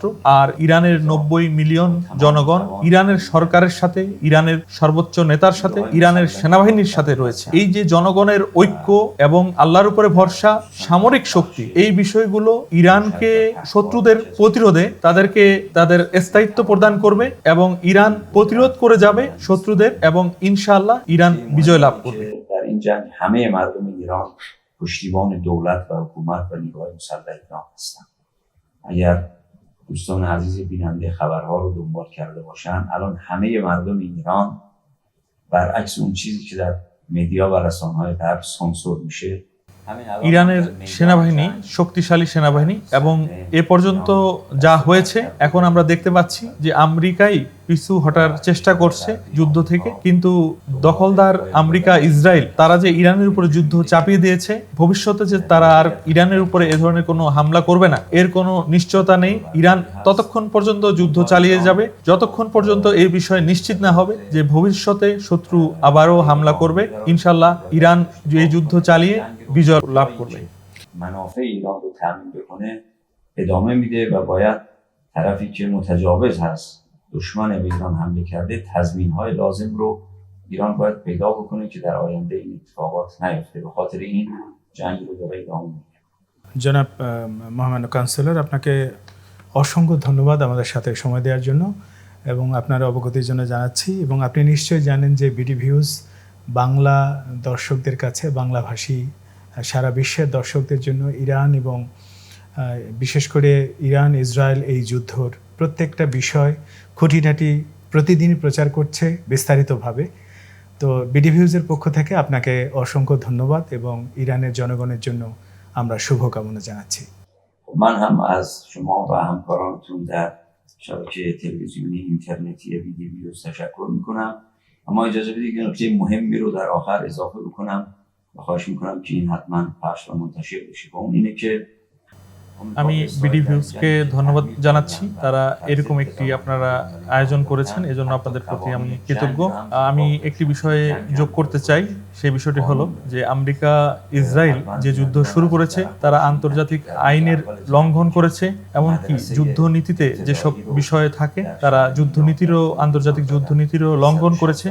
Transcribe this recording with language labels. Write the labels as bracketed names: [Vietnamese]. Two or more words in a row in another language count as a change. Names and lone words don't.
[Bangla] আর ইরানের 90 মিলিয়ন জনগণ ইরানের সরকারের সাথে, ইরানের সর্বোচ্চ নেতার সাথে, ইরানের সেনাবাহিনীর সাথে রয়েছে। এই যে জনগণের ঐক্য এবং আল্লাহর উপরে ভরসা, সামরিক শক্তি, এই বিষয়গুলো ইরানকে শত্রুদের প্রতিরোধে তাদেরকে তাদের স্থায়িত্ব প্রদান করবে এবং ইরান প্রতিরোধ করে যাবে শত্রুদের এবং ইনশাআল্লাহ ইরান বিজয় লাভ করবে। [Persian] در این جنگ همه مردم ایران پشتیبان دولت و حکومت و نیروهای مسلح ایران هستند. اگر دوستان عزیز بیننده خبرها رو دنبال کرده باشن، الان همه مردم ایران برعکس اون چیزی که در مدیا و رسانه‌های غرب سانسور میشه، [Bangla] ইরানের সেনাবাহিনী শক্তিশালী সেনাবাহিনী এবং এ পর্যন্ত যা হয়েছে এখন আমরা দেখতে পাচ্ছি যে আমেরিকাই পিছু হটার চেষ্টা করছে যুদ্ধ থেকে, কিন্তু দখলদার আমেরিকা ইসরায়েল তারা যে ইরানের উপরে যুদ্ধ চাপিয়ে দিয়েছে, ভবিষ্যতে যে তারা আর ইরানের উপরে এ ধরনের কোনো হামলা করবে না এর কোনো নিশ্চয়তা নেই। ইরান ততক্ষণ পর্যন্ত যুদ্ধ চালিয়ে যাবে যতক্ষণ পর্যন্ত এই বিষয়ে নিশ্চিত না হবে যে ভবিষ্যতে শত্রু আবারও হামলা করবে। ইনশাল্লাহ ইরান এই যুদ্ধ চালিয়ে বিজয় লাভ করবে। [Persian] منافع ایران رو تامین بکنه ادامه میده و باید طرفی که متجاوز هست دشمن به ایران حمله کرده تضمین‌های لازم رو ایران باید پیدا بکنه که در آینده این اتفاقات نیفته. به خاطر این جنگ رو داره ادامه میده. [Bangla] জনাব মহামান্য কাউন্সিলর, আপনাকে অসংখ্য ধন্যবাদ আমাদের সাথে সময় দেওয়ার জন্য এবং আপনার অবগতির জন্য জানাচ্ছি। এবং আপনি নিশ্চয়ই জানেন যে বিডি ভিউজ বাংলা দর্শকদের কাছে, বাংলাভাষী সারা বিশ্বের দর্শকদের জন্য ইরান এবং বিশেষ করে ইরান ইসরায়েল এই যুদ্ধর প্রত্যেকটা বিষয় খুঁটিনাটি প্রতিদিনই প্রচার করছে বিস্তারিতভাবে। তো বিডি ভিউজের পক্ষ থেকে আপনাকে অসংখ্য ধন্যবাদ এবং ইরানের জনগণের জন্য আমরা শুভকামনা জানাচ্ছি। [Persian] من هم از شما و همکارانتون در شبکه تلویزیونی اینترنتی بیدی ویوز تشکر میکنم. اما اجازه بدید که نکته مهمی رو در آخر اضافه بکنم و خواهش میکنم که این حتما پخش و منتشر بشه. و اون اینه که [Bangla] আমি বিডি ভিউজকে ধন্যবাদ জানাচ্ছি, তারা এরকম একটি আপনারা আয়োজন করেছেন, এজন্য আপনাদের প্রতি আমি কৃতজ্ঞ। আমি একটি বিষয়ে যোগ করতে চাই, সেই বিষয়টি হলো যে আমেরিকা ইসরায়েল যে যুদ্ধ শুরু করেছে তারা আন্তর্জাতিক আইনের লঙ্ঘন করেছে, এমনকি যুদ্ধনীতিতে যেসব বিষয়ে থাকে তারা যুদ্ধনীতিরও আন্তর্জাতিক যুদ্ধনীতিরও লঙ্ঘন করেছে।